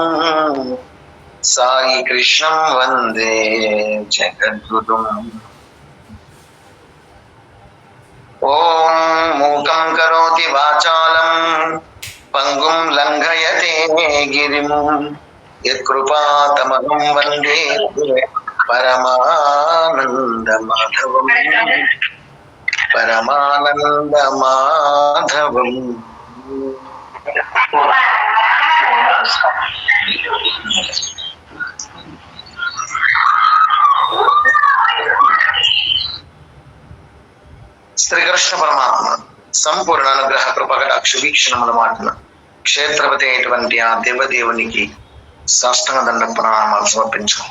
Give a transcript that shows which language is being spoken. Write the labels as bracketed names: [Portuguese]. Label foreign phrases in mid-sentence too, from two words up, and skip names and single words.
[Sanskrit] साई कृष्णं वन्दे जगद्गुरुम् ॐ मूकं करोति वाचालं पंगुं लंघयते गिरिं यत्कृपातमहं वन्दे परमानन्दमाधवम् [Telugu] శ్రీకృష్ణ పరమాత్మ సంపూర్ణ అనుగ్రహ కృపకటాక్ష వీక్షణముల మాటన క్షేత్రపతి అయినటువంటి ఆ దేవదేవునికి సాష్టాంగ దండ ప్రణామాలు సమర్పించుకుంటాం.